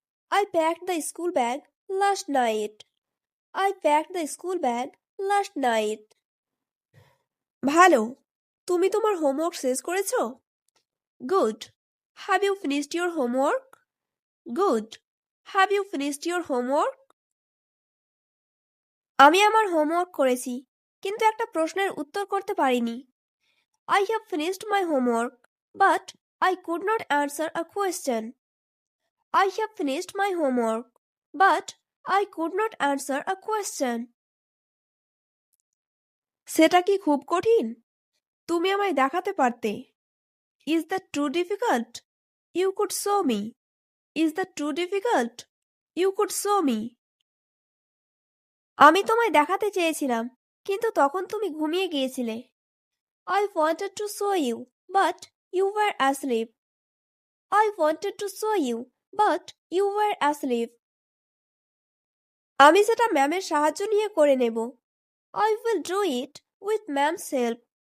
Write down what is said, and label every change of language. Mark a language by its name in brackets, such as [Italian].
[English] I packed the school bag last night. I packed the school bag last night. [Bangla] ভালো। তুমি তোমার homework শেষ করেছো? [English] Good. Have you finished your homework? Good. Have you finished your homework? [Bangla] আমি আমার homework করেছি, কিন্তু একটা প্রশ্নের উত্তর করতে পারিনি। [English] I have finished my homework, but I could not answer a question. I have finished my homework, but I could not answer a question. [Bangla] সেটা কি খুব কঠিন? তুমি আমায় দেখাতে পারতে। [English] Is that too difficult? You could show me. Is that too difficult? You could show me. [Bangla] আমি তোমায় দেখাতে চেয়েছিলাম, কিন্তু তখন তুমি ঘুমিয়ে গিয়েছিলে। [English] I wanted to show you, but you were asleep. I wanted to show you, but you were asleep. [Bangla] আমি সেটা ম্যামের সাহায্য নিয়ে করে নেব। [English] I will do it with ma'am's help.